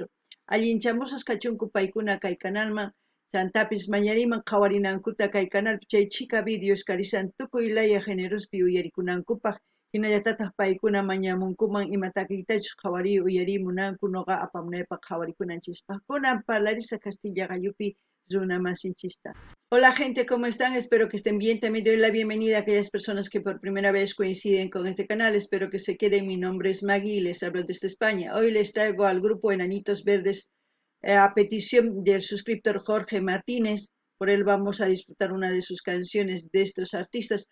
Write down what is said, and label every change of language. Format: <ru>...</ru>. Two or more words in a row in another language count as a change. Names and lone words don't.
<qu>Allinchamusas kachunku paykuna kay kanalman chantapis mañariman qawarinankuta kay kanalpi chay chika videos karisan tukuy laya generospi uyarikunankupaq hinallatataq paykuna mañamunkuman imatakitachus qawari uyarimunanku noqa apamunaypaq qawarikunanchispa. Kunan parlarisa Castilla Gayupi runa masinchista.</qu> <es>Hola gente, ¿cómo están? Espero que estén bien. También doy la bienvenida a aquellas personas que por primera vez coinciden con este canal. Espero que se queden. Mi nombre es Maggie y les hablo desde España. Hoy les traigo al grupo Enanitos Verdes a petición del suscriptor Jorge Martínez. Por él vamos a disfrutar una de sus canciones de estos artistas.</es>